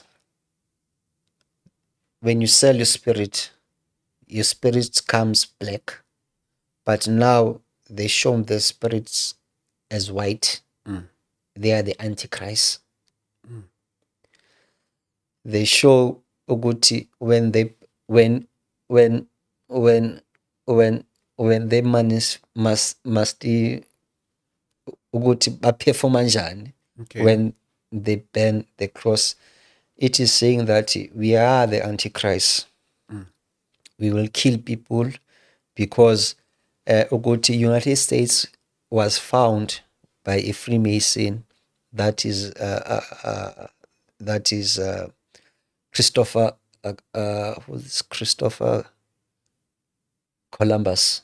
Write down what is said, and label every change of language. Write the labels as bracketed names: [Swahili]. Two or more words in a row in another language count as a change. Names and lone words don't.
[English] When you sell your spirit comes black, but now they show the spirits as white. Mm. They are the antichrist. Mm. They show ukuthi when when when they must [Zulu] ukuthi baperforma njani [English] Okay. when they burn the cross. It is saying that we are the antichrist. Mm. We will kill people because ukuthi United States was found by a Freemason that is Christopher who's Christopher Columbus.